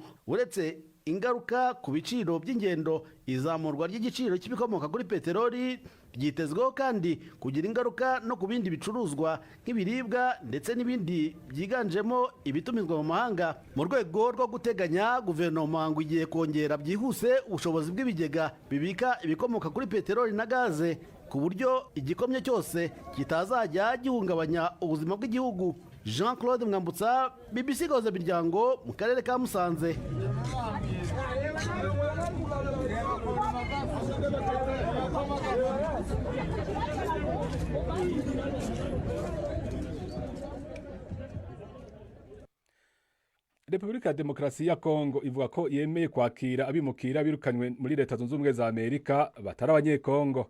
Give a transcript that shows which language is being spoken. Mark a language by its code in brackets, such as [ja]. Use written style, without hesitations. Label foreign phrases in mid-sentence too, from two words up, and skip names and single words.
[rw] Uretse ingaruka ku biciro by'ingendo, izamurwa ry'igiciro cy'ibikomoka kuri peteroli ryitezweho kandi kugira ingaruka no ku bindi bicuruzwa nk'ibiribwa ndetse n'ibindi byiganjemo ibitumizwa mu mahanga. Mu rwego rwo guteganya, guverinoma ngo igiye kongera byihuse ubushobozi bw'ibigega bibika ibikomoka kuri peteroli na gaze ku buryo igikomye cyose kitazajya gihungabanya ubuzima bw'igihugu. Jean Claude Mwambutsa, BBC Gahuza Miryango mu karere ka Musanze. Repubulika ya Demokarasi ya Kongo ivuga ko yemeye kwakira abimukira birukanywe muri Leta Zunze Ubumwe za Amerika batari abanyekongo.